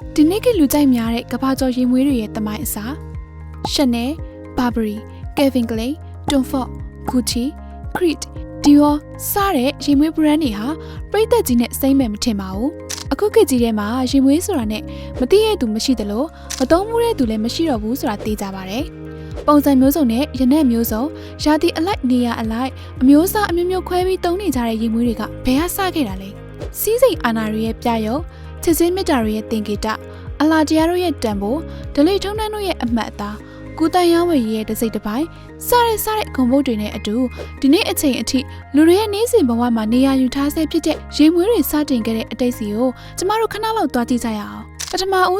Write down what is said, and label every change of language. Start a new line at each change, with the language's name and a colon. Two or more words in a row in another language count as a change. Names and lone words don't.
Burmese: ဒီနေ့ကလူကြိုက်များတဲ့ကဘာကျော်ရင်မွေးတွေရဲ့တမိုင်းအစား Chanel, Burberry, Calvin Klein, Tom Ford, Gucci, Creed, Dior စတဲ့ရင်မွေး brand တွေဟာပရိသတ်ကြီးနဲ့စိမ့်မဲ့မထင်ပါဘူးအခုခေတ်ကြီးထဲမှာရင်မွေး ဆိုတာနဲ့မသိရသူမရှိသလိုမသုံးမှုတဲ့သူလည်းမရှိတော့ဘူးဆိုတာသိကြပါတယ်ပုံစံမျိုးစုံနဲ့ရနက်မျိုးစုံရာသီအလိုက်နေရအ လိုက်အမျိုးအစားအမျိုးမျိုးခွဲပြီးသုံးနေကြတဲ့ရင်မွေးတွေကဘယ်ဟာစခဲ့တာလဲစီးစိမ်အာနာတွေရဲ့ပြရုပ်ချစ်ချင်းမြတ်တာတွေရဲ့သင်္ကေတအလားတရားတို့ရဲ့တန်ဖိုးဒလိထုံးတန်းတို့ရဲ့အမှတ်အသားကုသရောင်းဝယ်ရေးရဲ့တစိတ်တစ်ပိုင်းစတဲ့ဂုံဘုတ်တွေနဲ့အတူဒီနေ့အချိန်အထိလူတွေရဲ့နေ့စဉ်ဘဝမှာနေရာယူထားဆဲဖြစ်တဲ့ရေမွေးတွေစတင်ခဲ့တဲ့အတိတ်စီကိုကျမတို့ခဏလောက်သွားကြည့်ကြရအောင်ပထမဦး